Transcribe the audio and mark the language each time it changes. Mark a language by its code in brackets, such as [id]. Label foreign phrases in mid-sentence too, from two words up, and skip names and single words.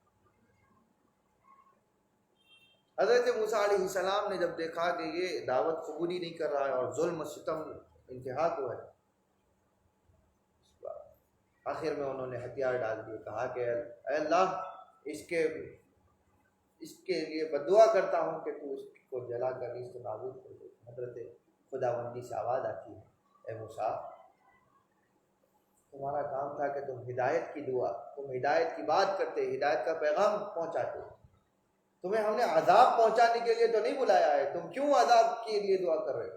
[ur] حضرت موسیٰ علیہ السلام نے جب دیکھا کہ یہ دعوت قبولی نہیں کر رہا ہے اور ظلم و ستم انتہا کو ہے، آخر میں انہوں نے ہتھیار ڈال دیے، کہا کہ اے اللہ اس کے لیے بددعا کرتا ہوں کہ تو اس کو جلا کر نیست و نابود کر دے۔ حضرت خداوندی سے آواز آتی ہے، اے موسیٰ تمہارا کام تھا کہ تم ہدایت کی دعا، تم ہدایت کی بات کرتے، ہدایت کا پیغام پہنچاتے، تمہیں ہم نے عذاب پہنچانے کے لیے تو نہیں بلایا ہے، تم کیوں عذاب کے لیے دعا کر رہے ہو؟